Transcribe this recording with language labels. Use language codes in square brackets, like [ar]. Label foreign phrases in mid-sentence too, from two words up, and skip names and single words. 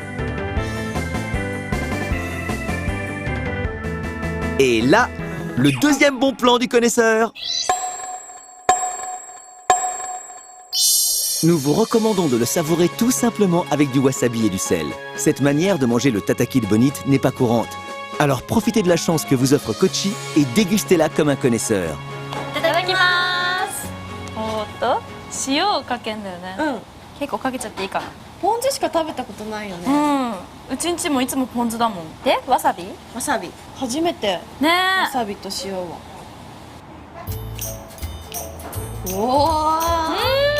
[fr] Et là, le 2e bon plan du connaisseur. Nous vous recommandons de le savourer tout simplement avec du wasabi et du sel. Cette manière de manger le tataki de bonite n'est pas courante. Alors profitez de la chance que vous offre Kochi et dégustez-la comme un connaisseur. [ja] いただきます。塩をかけんだよね。結構かけちゃっていいかな。ポン酢しか食べたことないよね。うちんちもいつもポン酢だもん。で、わさび？わさび。初めて。ねわさびと塩は。おお。